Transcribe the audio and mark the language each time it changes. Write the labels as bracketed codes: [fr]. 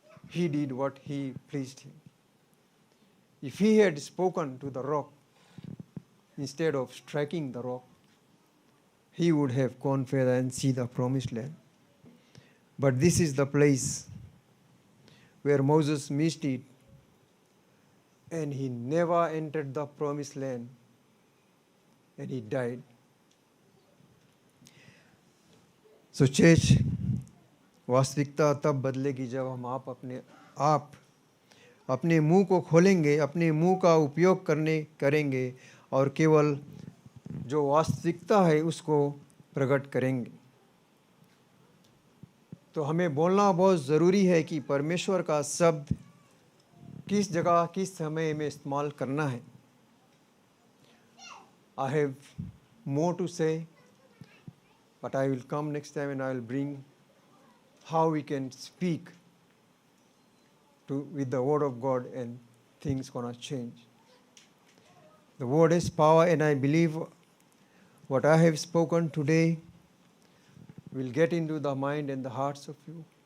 [en] He did what he pleased him. If he had spoken to the rock instead of striking the rock, he would have gone further and see the promised land. But this is the place where Moses missed it, and he never entered the promised land, and he died. So church, [hi] वास्तविकता तब बदलेगी जब हम आप अपने मुंह को खोलेंगे, अपने मुंह का उपयोग करेंगे और केवल जो वास्तविकता है उसको प्रकट करेंगे। तो हमें बोलना बहुत ज़रूरी है कि परमेश्वर का शब्द किस जगह किस समय में इस्तेमाल करना है। [en] I have more to say, but I will come next time and I will bring how we can speak with the word of God, and things gonna change. The word is power, and I believe what I have spoken today will get into the mind and the hearts of you.